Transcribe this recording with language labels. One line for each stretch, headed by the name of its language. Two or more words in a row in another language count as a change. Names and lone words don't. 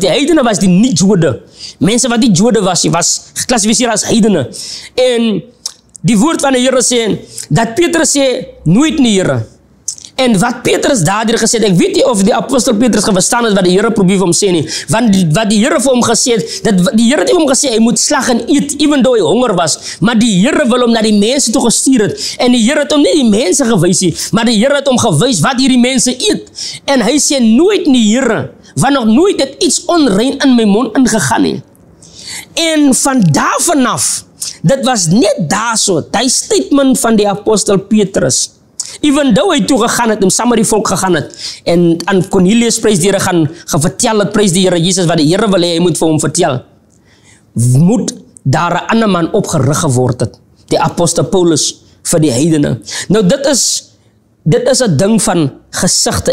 Afrikaans: Die heidene was die nie-Jode. Mense wat nie Jode was geklassifiseer as heidene. En die woord van die Here sê, dat Petrus sê, nooit nie Here. En wat Petrus daardeur gesê het, ek weet nie of die apostel Petrus verstaan het wat die Here probeer vir hom sê nie, want wat die Here vir hom gesê het, dat die Here het hom gesê, hy moet slag en eet,
English: even though
Afrikaans: hy honger was, maar die Here wil hom na die mense toe gestuur het, en die Here het hom nie die mense gewys nie, maar die Here het hom gewys wat hierdie mense eet, en hy sê, nooit nie Here, want nog nooit het iets onrein in my mond ingegaan nie. En van daar vanaf, dit was net daar so, die statement van die apostel Petrus,
English: even though
Afrikaans: hy toe gegaan het, en saam met die volk gegaan het, en aan Cornelius prys die Here gaan vertel het, prys die Here Jesus, wat die Here wil hê, hy moet vir hom vertel, moet daar 'n ander man opgerig geword het, die apostel Paulus vir die heidene. Nou dit is 'n ding van gesigte.